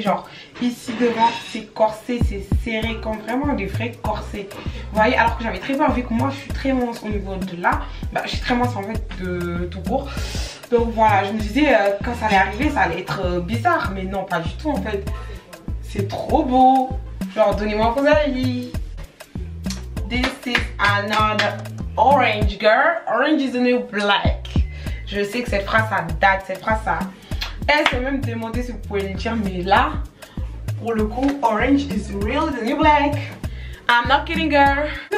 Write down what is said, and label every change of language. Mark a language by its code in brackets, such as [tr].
[fr] Genre, ici devant, c'est corsé, c'est serré, comme vraiment des vrais corsets. Vous voyez, alors que j'avais très peur, vu que moi, je suis très mince au niveau de là. Je suis très mince en fait de tout court. Donc voilà, je me disais, quand ça allait arriver, ça allait être bizarre. Mais non, pas du tout en fait. C'est trop beau. Genre, donnez-moi vos avis. [en] This is another orange, girl. Orange is the new black. [fr] Je sais que cette phrase, ça date. Cette phrase, ça... Elle s'est même demandé si vous pouvez le dire. Mais là, pour le coup, [en] orange is really the new black. I'm not kidding, girl.